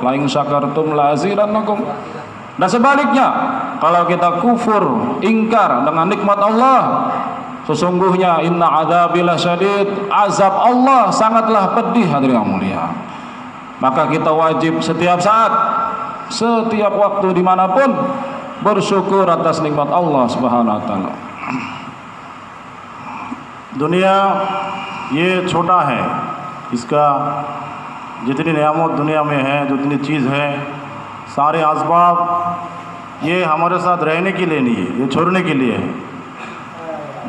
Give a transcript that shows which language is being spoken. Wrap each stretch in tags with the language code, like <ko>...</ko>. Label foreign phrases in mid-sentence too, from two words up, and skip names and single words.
<ar>لئن شكرتم لأزيدنكم.</ar> <id>Dan sebaliknya, kalau kita kufur, ingkar dengan nikmat Allah, sesungguhnya</id> <ar>إن عذابي لشديد,</ar> <id>azab Allah sangatlah pedih hadirin yang mulia. Maka kita wajib setiap saat, setiap waktu, dimanapun bersyukur atas nikmat Allah</id> <ar>سبحانه وتعالى.</ar> <hi>दुनिया ये छोटा है, इसका जितनी नेमत दुनिया में है, जितनी चीज़ है, सारे असबाब ये हमारे साथ रहने के लिए नहीं है, ये छोड़ने के लिए है।</hi>